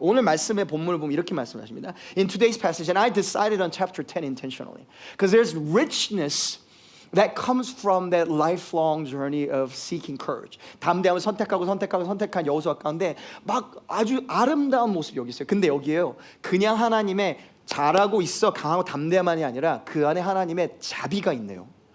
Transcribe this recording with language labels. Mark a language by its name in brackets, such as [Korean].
[Korean] 오늘 말씀의 본문을 보면 이렇게 말씀하십니다. [English] In today's passage, and I decided on chapter 10 intentionally, because there's richness that comes from that lifelong journey of seeking courage. [Korean] 담대함을 선택한 여호수아 가운데 막 아주 아름다운 모습이 여기 있어요. 근데 여기에요. 그냥 하나님의 잘하고 있어 강하고 담대함만이 아니라 그 안에 하나님의 자비가 있네요.